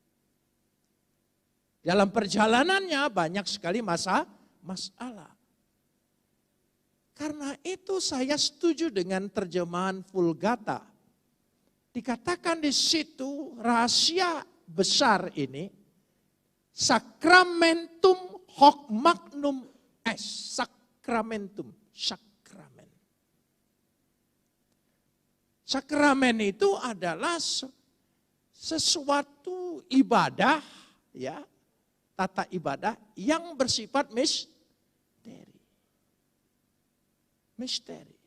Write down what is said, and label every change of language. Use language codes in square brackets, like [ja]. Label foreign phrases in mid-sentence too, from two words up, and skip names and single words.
[id] Dalam perjalanannya banyak sekali masalah. Karena itu saya setuju dengan terjemahan Vulgata. Dikatakan di situ rahasia besar ini, [la] Sacramentum hoc magnum est. [id] Sakramentum. Sakramen itu adalah sesuatu ibadah, ya, tata ibadah yang bersifat misteri.